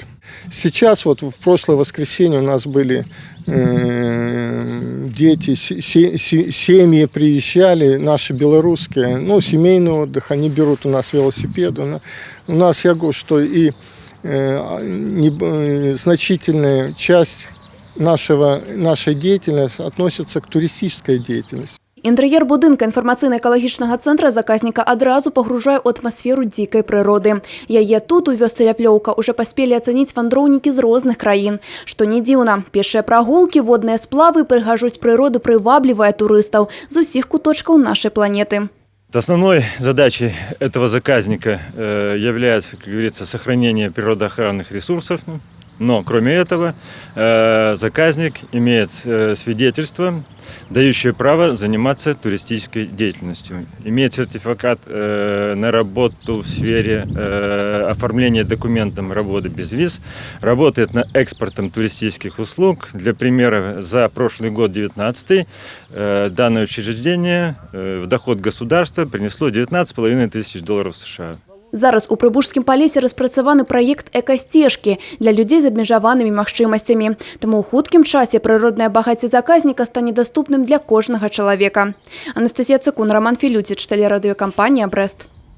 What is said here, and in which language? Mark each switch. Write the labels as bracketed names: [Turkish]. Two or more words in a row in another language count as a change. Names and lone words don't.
[Russian] Сейчас, в прошлое воскресенье у нас были дети, семьи приезжали, наши белорусские, семейный отдых, они берут у нас велосипеды. У нас, я говорю, что и значительная часть нашей деятельности относится к туристической деятельности. [Belarusian] Інтэр'ер будынка інфармацыйна-экалагічнага цэнтра заказніка адразу пагружае ў атмасферу дзікай прыроды. Яе тут, у вёсцы Ляплёўка, уже паспелі ацаніць вандроўнікі з розных краін. Што не дзіўна, пешыя прагулкі, водныя сплавы, прыгажосць прыроды прываблівае турыстаў з усіх куточкаў нашай планеты. [Russian] Основной задачей этого заказника является, как говорится, сохранение природоохранных ресурсов. Но, кроме этого, заказник имеет свидетельство, дающее право заниматься туристической деятельностью. Имеет сертификат на работу в сфере оформления документов работы без виз. Работает на экспортом туристических услуг. Для примера, за прошлый год, 19-й, данное учреждение в доход государства принесло $19,5 тысяч США. [Belarusian] Зараз у Прыбужскім палесе распрацаваны праект экасцежкі для людзей з абмежаванымі магчымасцямі. Таму ў хуткім часе прыроднае багацце заказніка стане даступным для кожнага чалавека. Анастасія Цыкун, Роман Філюціч, тэлерадыёкампанія «Брэст».